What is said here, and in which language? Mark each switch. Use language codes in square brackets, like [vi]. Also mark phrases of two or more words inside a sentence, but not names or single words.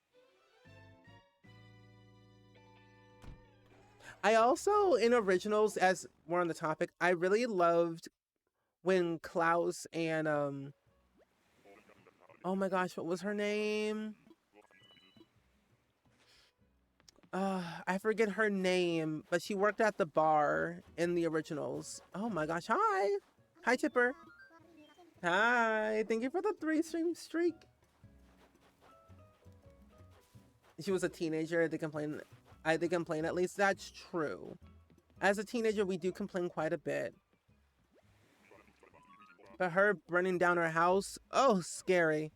[en] I also, in originals, as we're on the topic, I really loved when Klaus and, oh my gosh, what was her name? I forget her name, but she worked at the bar in the originals. Oh my gosh, hi. Hi, Tipper. Hi, thank you for the 3-stream streak. She was a teenager, they complain. They complain, at least that's true. As a teenager, we do complain quite a bit. But her burning down her house, oh, scary.